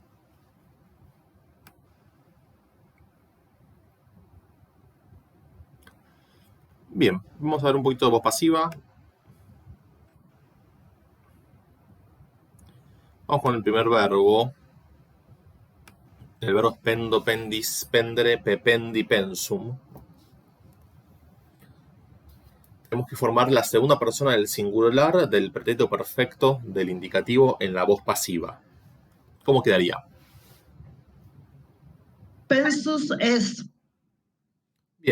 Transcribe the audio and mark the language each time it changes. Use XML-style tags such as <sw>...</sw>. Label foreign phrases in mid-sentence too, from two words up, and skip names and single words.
<es>Bien, vamos a ver un poquito de voz pasiva. Vamos con el primer verbo. El verbo</es> <la>spendo, pendis, spendere, pependi, pensum.</la> <es>Tenemos que formar la segunda persona del singular del pretérito perfecto del indicativo en la voz pasiva. ¿Cómo quedaría?</es> <la>Pensus es.</la> <es>Bien.</es>